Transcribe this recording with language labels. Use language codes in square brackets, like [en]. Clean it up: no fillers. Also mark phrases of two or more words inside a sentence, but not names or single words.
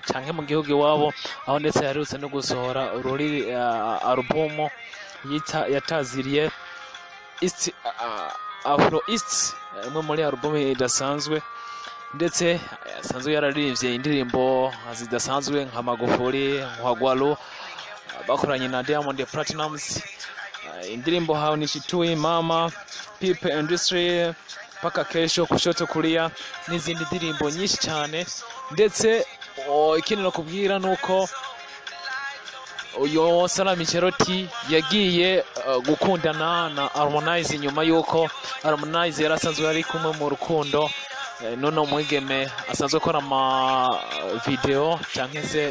[rw] canke mu gihugu iwabo, aho ndetse yaherutse no gusohora album yataziriye East Afro East, imwe muri album idasanzwe, ndetse asanzwe yararirimbye indirimbo zidasanzwe nka Magufuli, Nkagwalo bakoranye na Diamond Platinumz, indirimbo hao ni Chitui, Mama, People Industry, paka kesho, kushoto kulia, n'izindi ndirimbo nyinshi cyane. Ndetse ikindi no kubwira nuko uyo Salami Cheroti yagiye gukundana na Harmonize nyuma yuko Harmonize yarasanzwe ari kumwe mu rukundo nono mwigeme asanzwe akora ama video cyangwa se